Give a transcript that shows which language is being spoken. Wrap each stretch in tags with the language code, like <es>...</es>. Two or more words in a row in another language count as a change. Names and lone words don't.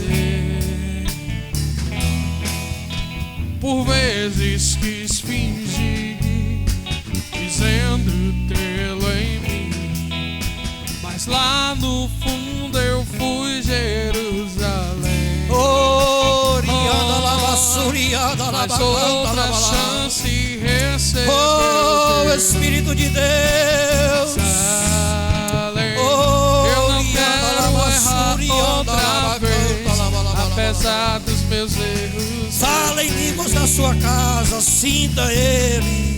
<pt>errei. Por vezes quis fingir, dizendo tê-lo em mim, mas lá no fundo eu fui Jerusalém. Orianda la basurianda la Mas outra bacanta. chance recebeu Oh, Deus. Espírito de Deus. Jerusalém. Oh, Eu não orianda la quero errar basurianda la outra vez, bacanta. apesar dos meus erros. Fala em línguas na sua casa, sinta Ele.</pt>